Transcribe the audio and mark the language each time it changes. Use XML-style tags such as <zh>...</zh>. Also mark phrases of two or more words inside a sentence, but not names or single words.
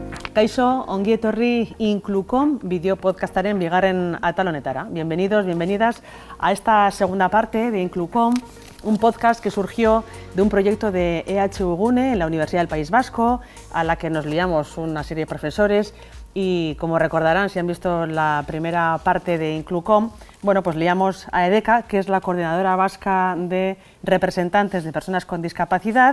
<eu>Kaixo, ongi etorri Inclucom bideo podcastaren bigarren atal honetara.</eu> <es>Bienvenidos, bienvenidas a esta segunda parte de Inclucom, un podcast que surgió de un proyecto de EHU Gune en la Universidad del País Vasco, a la que nos liamos una serie de profesores y, como recordarán si han visto la primera parte de Inclucom, bueno, pues liamos a EDECA, que es la Coordinadora Vasca de Representantes de Personas con Discapacidad.</es>